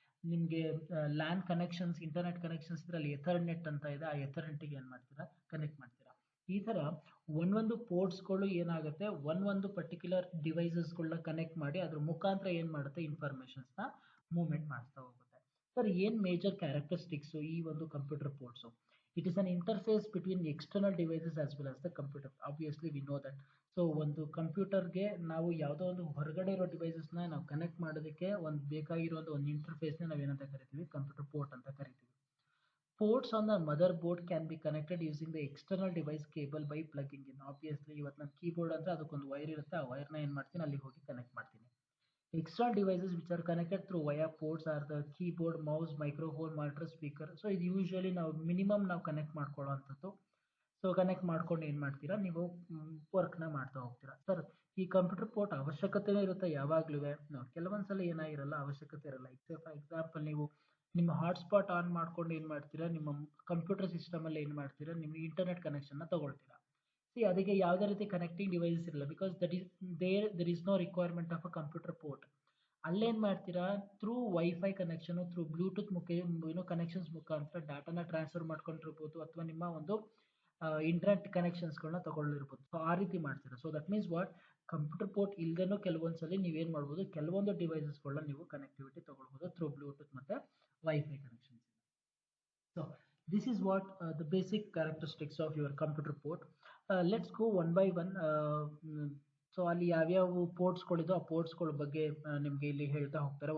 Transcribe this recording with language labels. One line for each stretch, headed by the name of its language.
Kannada: ನಿಮಗೆ LAN connections, internet connections ಇದ್ರೆ ಅಲ್ಲಿ ಎಥರ್ನೆಟ್ ಅಂತ ಇದೆ, ಆ ಎಥರ್ನೆಟ್ಟಿಗೆ ಏನು ಮಾಡ್ತೀರಾ, ಕನೆಕ್ಟ್ ಮಾಡ್ತೀರಾ. ಈ ಥರ ಒಂದೊಂದು ಪೋರ್ಟ್ಸ್ಗಳು ಏನಾಗುತ್ತೆ, ಒಂದೊಂದು ಪರ್ಟಿಕ್ಯುಲರ್ ಡಿವೈಸಸ್ಗಳನ್ನ ಕನೆಕ್ಟ್ ಮಾಡಿ ಅದ್ರ ಮುಖಾಂತರ ಏನು ಮಾಡುತ್ತೆ, ಇನ್ಫಾರ್ಮೇಷನ್ಸ್ನ ಮೂವ್ಮೆಂಟ್ ಮಾಡ್ತಾ ಹೋಗುತ್ತೆ. ಸರ್ ಏನು ಮೇಜರ್ ಕ್ಯಾರೆಕ್ಟರಿಸ್ಟಿಕ್ಸು ಈ ಒಂದು computer ports?
English: It is an interface between the external devices as well as the computer. Obviously, we know that.
Kannada: So ಒಂದು ಕಂಪ್ಯೂಟರ್ಗೆ ನಾವು ಯಾವುದೋ ಒಂದು ಹೊರಗಡೆ ಇರೋ ಡಿವೈಸಸ್ನ ನಾವು ಕನೆಕ್ಟ್ ಮಾಡೋದಕ್ಕೆ ಒಂದು ಬೇಕಾಗಿರುವಂಥ ಒಂದು ಇಂಟರ್ಫೇಸ್ನ ನಾವೇನಂತ ಕರಿತೀವಿ, ಕಂಪ್ಯೂಟರ್ ಪೋರ್ಟ್ ಅಂತ ಕರಿತೀವಿ.
English: Ports on the motherboard can be connected using the external device cable by plugging in.
Kannada: Obviously, ಇವತ್ತು ನನ್ನ ಕೀಬೋರ್ಡ್ ಅಂದರೆ ಅದಕ್ಕೊಂದು ವೈರ್ ಇರುತ್ತೆ, ಆ ವೈರ್ನ ಏನು ಮಾಡ್ತೀನಿ, ಅಲ್ಲಿಗೆ ಹೋಗಿ ಕನೆಕ್ಟ್ ಮಾಡ್ತೀನಿ.
English: External devices which are connected through via ports are the keyboard, mouse, microphone, monitor, speaker.
Kannada: So ಇದು ಯೂಶುವಲಿ ನಾವು ಮಿನಿಮಮ್ ನಾವು ಕನೆಕ್ಟ್ ಮಾಡ್ಕೊಳ್ಳೋ ಅಂಥದ್ದು. ಸೊ ಕನೆಕ್ಟ್ ಮಾಡ್ಕೊಂಡು ಏನು ಮಾಡ್ತೀರಾ, ನೀವು ವರ್ಕ್ನ ಮಾಡ್ತಾ ಹೋಗ್ತೀರಾ. ಸರ್ ಈ ಕಂಪ್ಯೂಟರ್ ಪೋರ್ಟ್ ಅವಶ್ಯಕತೆನೇ ಇರುತ್ತೆ ಯಾವಾಗಲೂ? ಕೆಲವೊಂದು ಸಲ ಏನಾಗಿರಲ್ಲ, ಅವಶ್ಯಕತೆ ಇರಲ್ಲ. ಫಾರ್ ಎಕ್ಸಾಂಪಲ್ ನೀವು ನಿಮ್ಮ ಹಾಟ್ಸ್ಪಾಟ್ ಆನ್ ಮಾಡ್ಕೊಂಡು ಏನು ಮಾಡ್ತೀರಾ, ನಿಮ್ಮ ಕಂಪ್ಯೂಟರ್ ಸಿಸ್ಟಮಲ್ಲಿ ಏನು ಮಾಡ್ತೀರಾ, ನಿಮ್ಮ ಇಂಟರ್ನೆಟ್ ಕನೆಕ್ಷನ್ನ ತಗೊಳ್ತೀರಾ. ಸಿ ಅದಕ್ಕೆ ಯಾವುದೇ ರೀತಿ ಕನೆಕ್ಟಿಂಗ್ ಡಿವೈಸಸ್ ಇರಲ್ಲ,
English: Because there is no requirement of a computer port.
Kannada: ಅಲ್ಲೇನು ಮಾಡ್ತೀರಾ, through wifi connection, through Bluetooth connections ಮುಖಾಂತರ ಡಾಟಾನ ಟ್ರಾನ್ಸ್ಫರ್ ಮಾಡ್ಕೊಂಡಿರ್ಬೋದು, ಅಥವಾ ನಿಮ್ಮ ಒಂದು ಇಂಟರ್ನೆಟ್ ಕನೆಕ್ಷನ್ಸ್ಗಳನ್ನ ತಗೊಳ್ಳಿರ್ಬೋದು. ಸೊ ಆ ರೀತಿ ಮಾಡ್ತೀರಾ.
English: so that means what,
Kannada: computer port ಇಲ್ದೇನೂ ಕೆಲವೊಂದ್ಸಲಿ ನೀವೇನು ಮಾಡ್ಬೋದು, ಕೆಲವೊಂದು ಡಿವೈಸಸ್ಗಳನ್ನ ನೀವು ಕನೆಕ್ಟಿವಿಟಿ ತಗೊಳ್ಬೋದು ಥ್ರೂ ಬ್ಲೂಟೂತ್ ಮತ್ತು wifi connections.
English: So this is what the basic characteristics of your computer port. Let's go one by one.
Kannada: So ಅಲ್ಲಿ ಯಾವ್ಯಾವ ಪೋರ್ಟ್ಸ್ಗಳಿದೋ ಆ ಪೋರ್ಟ್ಸ್ಗಳ ಬಗ್ಗೆ ನಿಮಗೆ ಇಲ್ಲಿ ಹೇಳ್ತಾ ಹೋಗ್ತಾರೆ.